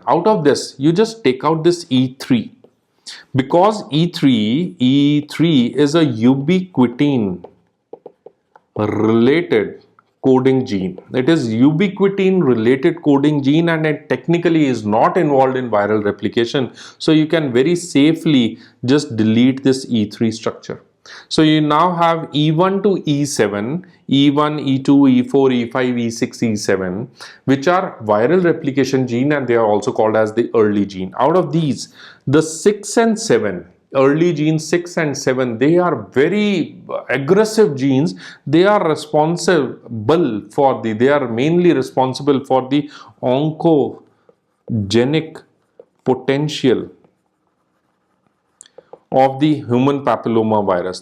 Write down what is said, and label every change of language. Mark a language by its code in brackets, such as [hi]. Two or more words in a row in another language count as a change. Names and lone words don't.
[en] Out of this, you just take out this E3. Because E3 is a ubiquitin related coding gene. It is ubiquitin related coding gene and it technically is not involved in viral replication. So you can very safely just delete this E3 structure. So you now have E1 to E7, E1, E2, E4, E5, E6, E7, which are viral replication gene and they are also called as the early gene. Out of these, the 6 and 7, early genes 6 and 7, they are very aggressive genes. They are mainly responsible for the oncogenic potential of the human papilloma virus.